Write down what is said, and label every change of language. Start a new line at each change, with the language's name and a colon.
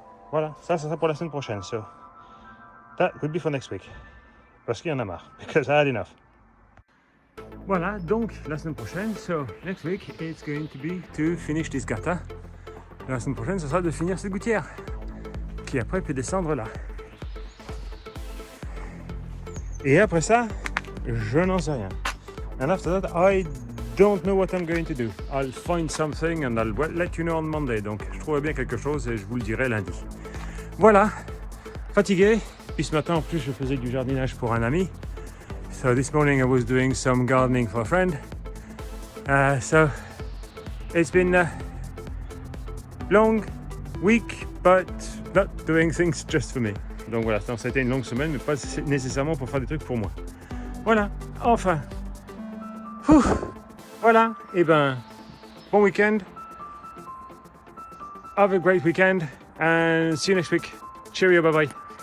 French: Voilà, ça sera pour la semaine prochaine.
English: So that will be for next week.
French: Parce qu'il y en a marre.
English: Because I had enough.
French: Voilà, donc la semaine prochaine,
English: so next week it's going to be to finish this gata.
French: La semaine prochaine, ce sera de finir cette gouttière, qui après peut descendre là. Et après ça, je n'en sais rien.
English: And after that, I don't know what I'm going to do. I'll find something and I'll let you know on Monday.
French: Donc je trouverai bien quelque chose et je vous le dirai lundi. Voilà, fatigué. Puis ce matin en plus je faisais du jardinage pour un ami.
English: So this morning I was doing some gardening for a friend. So it's been a long week, but not doing things just for me.
French: Donc voilà, ça a été une longue semaine, mais pas nécessairement pour faire des trucs pour moi. Voilà, enfin. Voilà, et ben, bon week-end.
English: Have a great weekend and see you next week. Cheerio, bye bye.